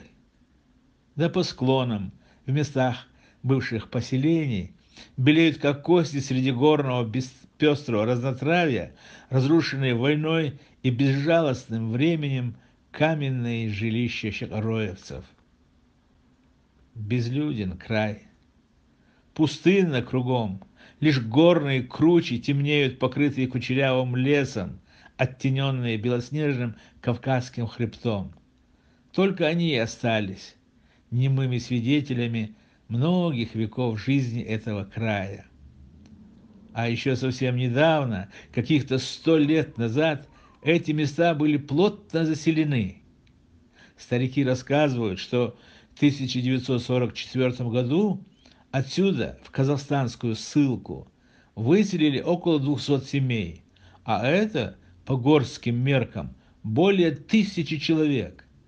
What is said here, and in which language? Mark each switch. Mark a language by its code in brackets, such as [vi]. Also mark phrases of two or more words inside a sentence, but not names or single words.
[ru] Да по склонам, в местах бывших поселений, белеют, как кости среди горного пестрого разнотравья, разрушенные войной и безжалостным временем каменные жилища щикароевцев. Безлюден край. Пустынно кругом, лишь горные кручи темнеют, покрытые кучерявым лесом, оттененные белоснежным Кавказским хребтом. Только они и остались немыми свидетелями многих веков жизни этого края. А еще совсем недавно, каких-то 100 лет назад, эти места были плотно заселены. Старики рассказывают, что в 1944 году отсюда, в казахстанскую ссылку, выселили около 200 семей, а это, по горским меркам, более 1000 человек.